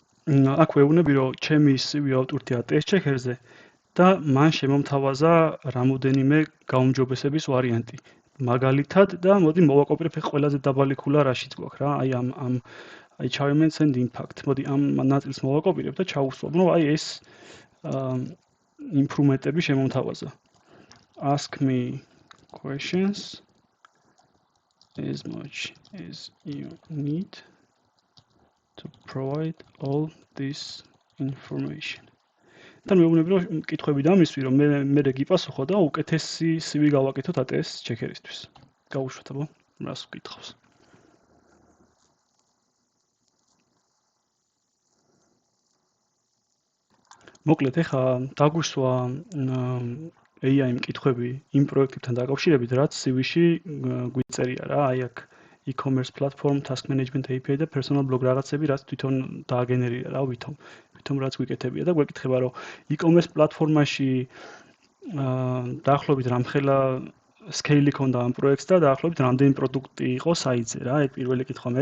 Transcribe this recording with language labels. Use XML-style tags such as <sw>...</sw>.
<ka>აქ ვეუბნები, რომ ჩემი CV ავტორია ტესტ ჩეკერზე და მან შემომთავაზა რამოდენიმე გაუმჯობესების ვარიანტი. მაგალითად და მოდი მოვაკოპირებ ყველაზე დაბალი ქულა რაშიც გვაქვს რა, აი ამ</ka> <en>achievements and impact.</en> <ka>მოდი ამ ნაწილს მოვაკოპირებ და ჩავუსვამ, რომ აი ეს improvement-ები შემომთავაზა.</ka> <en>Ask me questions as much as you need to provide all this information.</en> <ka>და მეუბნები რომ კითხვები დამისვი რომ მე გიპასუხო და უკეთესი CV გავაკეთოთ ATS ჩეკერისთვის. გავუშვათ აბა, რას ვკითხავს. მოკლედ ეხა დაგვისვა AI მკითხვები იმ პროექტებთან დაკავშირებით, რაც CV-ში გვიწერია რა, აი აქ e-commerce platform,</ka> <en>task management API</en> <ka>და personal blog რაღაცები, რაც თვითონ დააგენერირა რა, თვითონ რაც გვიკეთებია და გვეკითხება რომ e-commerce პლატფორმაში დაახლოებით რამხელა scale-ი ქონდა ამ პროექტს და დაახლოებით რამდენი პროდუქტი იყო საიტზე რა, ეს პირველი კითხვა.</ka>